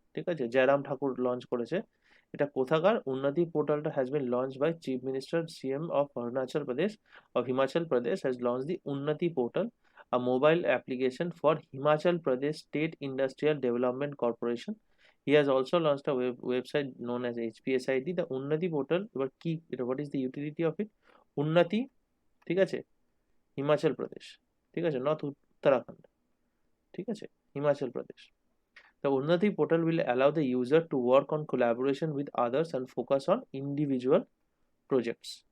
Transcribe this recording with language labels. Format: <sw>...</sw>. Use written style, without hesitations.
<bn>ঠিক আছে, জয়রাম ঠাকুর লঞ্চ করেছে। এটা কোথাকার?</bn> <en>উন্নতি পোর্টালটা has been launch by chief minister CM of Arunachal Pradesh of Himachal Pradesh has launch the Unnati portal, a mobile application for Himachal Pradesh State Industrial Development Corporation. He has also launched a website known as HPSID. The Unnati portal,</en> <bn>এবার কি এটা,</bn> <en>what is the utility of it?</en> <bn>উন্নতি, ঠিক আছে, হিমাচল প্রদেশ, ঠিক আছে, not Uttarakhand, ঠিক আছে, Himachal Pradesh.</bn> <en>The Unnati portal will allow the user to work on collaboration with others and focus on individual projects.</en>